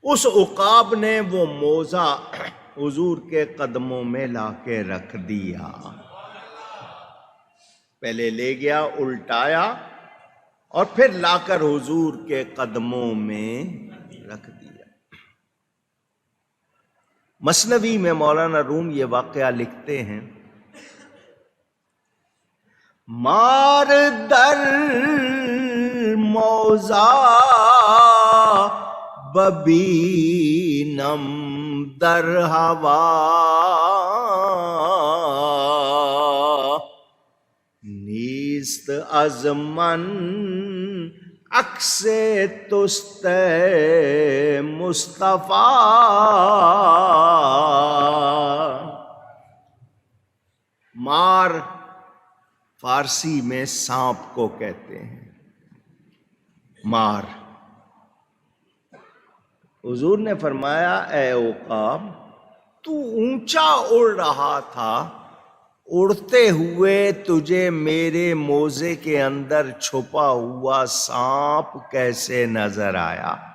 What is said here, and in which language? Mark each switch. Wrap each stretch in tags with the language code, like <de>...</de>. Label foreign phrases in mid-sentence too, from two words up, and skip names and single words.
<ur>اس عقاب نے وہ موزہ حضور کے قدموں میں لا کے رکھ دیا، پہلے لے گیا الٹایا اور پھر لا کر حضور کے قدموں میں رکھ دیا۔ مثنوی میں مولانا روم یہ واقعہ لکھتے ہیں،</ur> <fa>مار در موزہ ببینم در ہوا، نیست از من عکس تست مصطفیٰ۔</fa> <ur>مار فارسی میں سانپ کو کہتے ہیں، مار۔ حضور نے فرمایا اے عقاب، تو اونچا اڑ رہا تھا، اڑتے ہوئے تجھے میرے موزے کے اندر چھپا ہوا سانپ کیسے نظر آیا؟</ur>